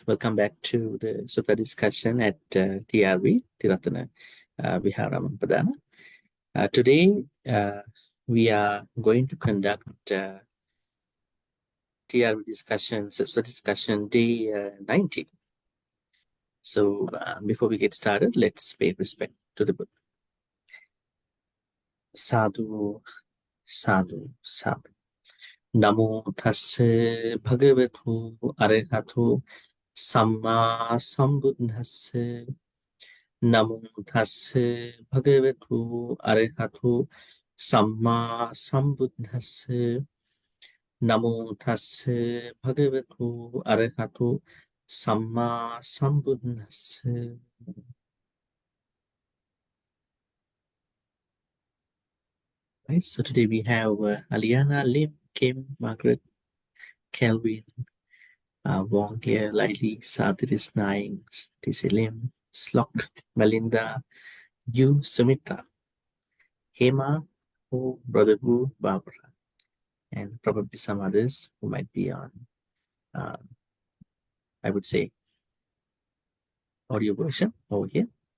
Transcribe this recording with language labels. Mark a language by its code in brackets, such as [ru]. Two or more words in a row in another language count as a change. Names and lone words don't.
[en] Welcome back to the Sutta discussion at TRV, Ti-Ratana Vihara Padana. Today, we are going to conduct TRV discussion, Sutta discussion day 90. So before we get started, let's pay respect to the Buddha. [pi] Sadhu, sadhu, sadhu. Namo tassa bhagavatu arahatu samma sambuddhassa. Namo tassa bhagavatu arahatu samma sambuddhassa. Namo tassa bhagavatu arahatu samma sambuddhassa. [en] Right, so today we have Aliana, Lim, Kim, Margaret, Kelvin, Wong here, Lily, Sadhris Naing, TC Lim, Slock, Melinda, Yu, Sumita, Hema, Hu, Brother Wu, Barbara, and probably some others who might be on, I would say, audio version over here.